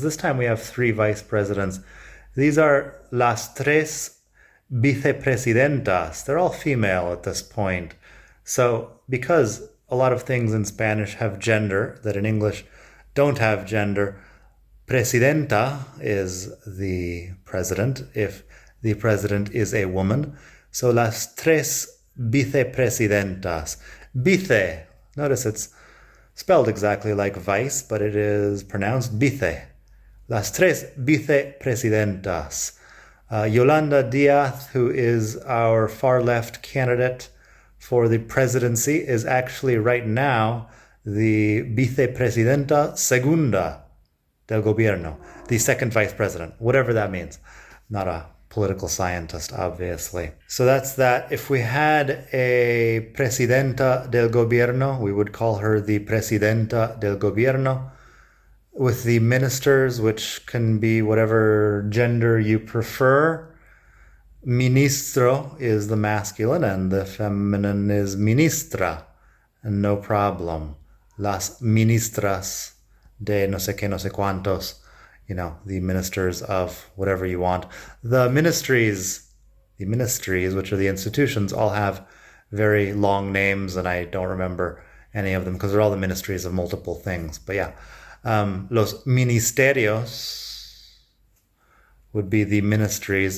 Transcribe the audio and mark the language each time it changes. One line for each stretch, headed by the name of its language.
English: This time we have 3 vice presidents. These are
Spanish: las tres vicepresidentas.
English: They're all female at this point. So because a lot of things in Spanish have gender that in English don't have gender, presidenta is the president if the president is a woman.
Spanish: So las tres vicepresidentas.
English: Vice, notice it's spelled exactly like vice, but it is pronounced vice.
Spanish: Las tres vicepresidentas.
English: Yolanda Díaz, who is our far left candidate for the presidency, is actually right now the
Spanish: vicepresidenta segunda del gobierno,
English: the second vice president, whatever that means. Not a political scientist, obviously. So that's that. If we had a
Spanish: presidenta del gobierno,
English: we would call her the presidenta del gobierno. With the ministers, which can be whatever gender you prefer, ministro is the masculine and the feminine is ministra, and no problem.
Spanish: Las ministras de no sé qué, no sé cuántos.
English: The ministers of whatever you want. The ministries, which are the institutions, all have very long names, and I don't remember any of them because they're all the ministries of multiple things. But yeah,
Spanish: los ministerios
English: would be the ministries.